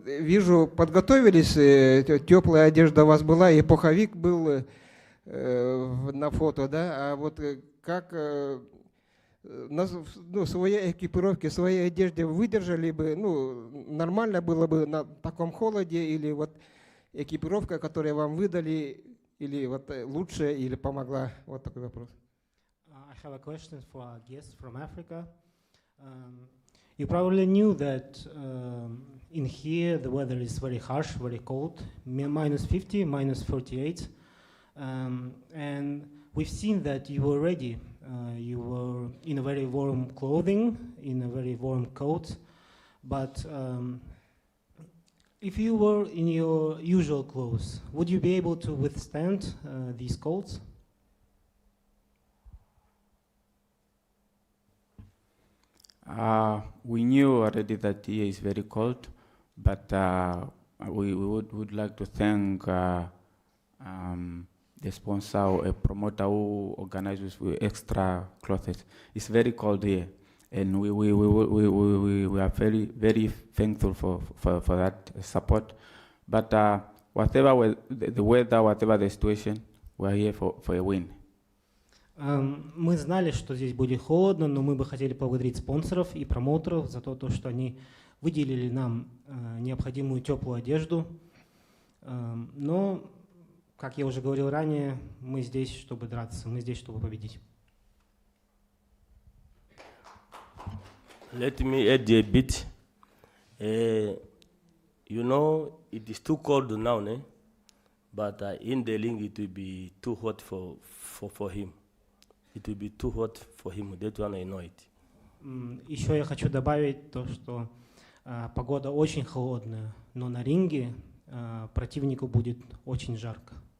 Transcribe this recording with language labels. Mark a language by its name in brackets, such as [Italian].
[Russian] вижу, подготовились, теплая одежда у вас была, и пуховик был на фото, да, а вот как ну, своей экипировке, своей одежде выдержали бы, ну, нормально было бы на таком холоде, или вот экипировка, которую вам выдали, или вот лучше, или помогла? Вот такой вопрос. [English] I have a question for our guest from Africa. You probably knew that in here the weather is very harsh, very cold, minus 50, minus 48. And we've seen that you were ready. You were in a very warm clothing, in a very warm coat. But if you were in your usual clothes, would you be able to withstand these colds? We knew already that here is very cold, but we would like to thank the sponsor or a promoter who organizes with extra clothes. It's very cold here, and we are very thankful for that support. But whatever the weather, whatever the situation, we are here for a win. [Russian] Мы знали, что здесь будет холодно, но мы бы хотели поблагодарить спонсоров и промоутеров за то, что они выделили нам необходимую теплую одежду. Но, как я уже говорил ранее, мы здесь, чтобы драться, мы здесь, чтобы победить. [English] Let me add a bit. You know, it is too cold now, but in the ring it will be too hot for him. It will be too hot for him. That one I know it. [Russian] Еще я хочу добавить то, что погода очень холодная, но на ринге противнику будет очень жарко.